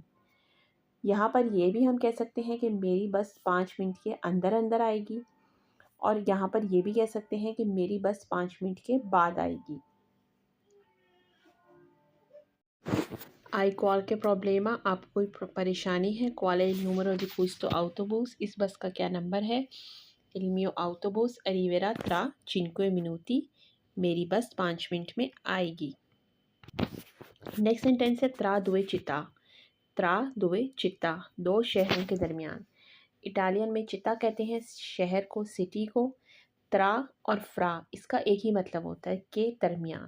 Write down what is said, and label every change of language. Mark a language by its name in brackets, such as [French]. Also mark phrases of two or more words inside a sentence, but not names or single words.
[Hindi] यहाँ पर ये भी हम कह सकते हैं कि मेरी बस 5 मिनट के अंदर अंदर आएगी, और यहाँ पर ये भी कह सकते हैं कि मेरी बस 5 मिनट के बाद आएगी। [Italian] hai qualche problema, [Hindi] आपको कोई परेशानी है। [Italian] क्वाल il numero di questo autobus, [Hindi] इस बस का क्या नंबर है। [Italian] il mio autobus arriverà tra 5 minuti, [Hindi] मेरी बस 5 मिनट में आएगी। [English] next sentence [Hindi] है [Italian] tra due città. tra due città, [Hindi] दो शहरों के दरमियान। इटालियन में चिता कहते हैं शहर को, सिटी को। त्रा और फ्रा, इसका एक ही मतलब होता है, के दरमियान।